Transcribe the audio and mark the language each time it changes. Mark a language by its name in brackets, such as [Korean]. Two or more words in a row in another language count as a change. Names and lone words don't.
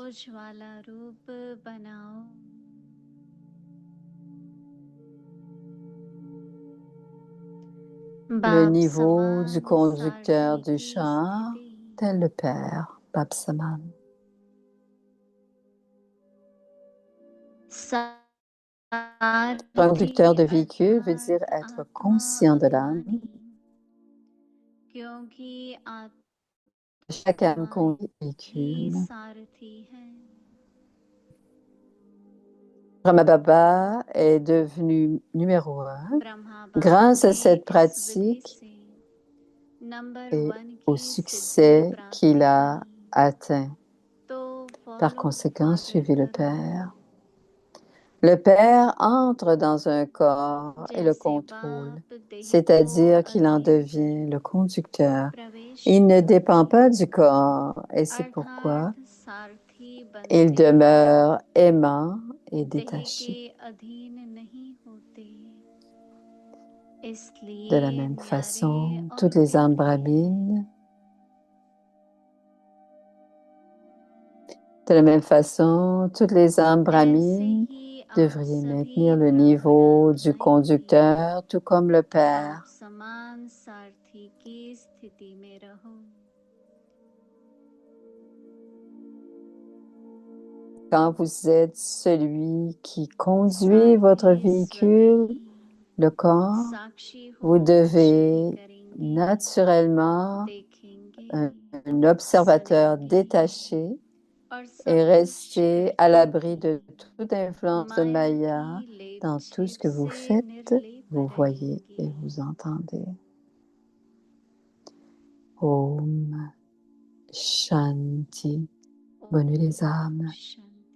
[French] Le niveau du conducteur du char, tel le Père, Bapsaman. Conducteur de véhicule veut dire être conscient de l'âme. Chaque âme [Hindi] तुम्हारे [French] conduit un [Hindi] ही [French] véhicule. [Hindi] सारथी हैं। [French] Brahma Baba est devenu numéro 1 [Hindi] ब्रह्मा बाबा [French] grâce à [Hindi] ने [French] cette [Hindi] इस विधि [French] pratique [Hindi] से नंबर [French] et 1 au [Hindi] की सिद्धि [French] succès [Hindi] प्राप्त [French] qu'il a [Hindi] की। [French] atteint. [Hindi] तो [French] Par [Hindi] फॉलो [French] conséquent, [Hindi] फादर [French] suivez le [Hindi] करो। [French] Père. Le Père entre dans un corps et le [Hindi] जैसे [French] contrôle, [Hindi] बाप देह [French] c'est-à-dire [Hindi] को [French] qu'il en [Hindi] अधीन [French] devient le conducteur. [Hindi] प्रवेश [French] Il ne [Hindi] करते [French] dépend [Hindi] हैं, [French] pas du corps et c'est pourquoi [Hindi] अर्थात सारथी [French] il [Hindi] बनते हैं, [French] demeure aimant et [Hindi] देह [French] détaché. [Hindi] के अधीन नहीं होते। [French] De [Hindi] इसलिए [French] la même [Hindi] न्यारे [French] façon, [Hindi] और [French] toutes les âmes [Hindi] प्यारे [French] brahmines, de la même façon, toutes les âmes [Hindi] ऐसे [French] brahmines [Hindi] ही आप [French] devraient [Hindi] सभी [French] maintenir le [Hindi] ब्राह्मण [French] niveau du [Hindi] भाई [French] conducteur, tout comme le [Hindi] आप [French] Père. [Hindi] समान सारथी की स्थिति में रहो। [French] Quand vous êtes celui qui conduit votre [Hindi] सारथी [French] véhicule, [Hindi] स्वदेही [French] le corps, [Hindi] साक्षी हो [French] vous devez [Hindi] श्रवण करेंगे, [French] naturellement [Hindi] देखेंगे, [French] un observateur [Hindi] सुनेंगे [French] détaché [Hindi] और सब [French] et [Hindi] कुछ [French] rester à [Hindi] करके [French] l'abri de toute influence de [Hindi] माया [French] Maya [Hindi] की लेप [French] dans tout ce [Hindi] छेप [French] que vous [Hindi] से [French] faites, [Hindi] निर्लेप [French] vous voyez [Hindi] रहेंगे। [French] et vous entendez. [Hindi] ओम शांति. [French] Bonne nuit les âmes. [Hindi] शांति।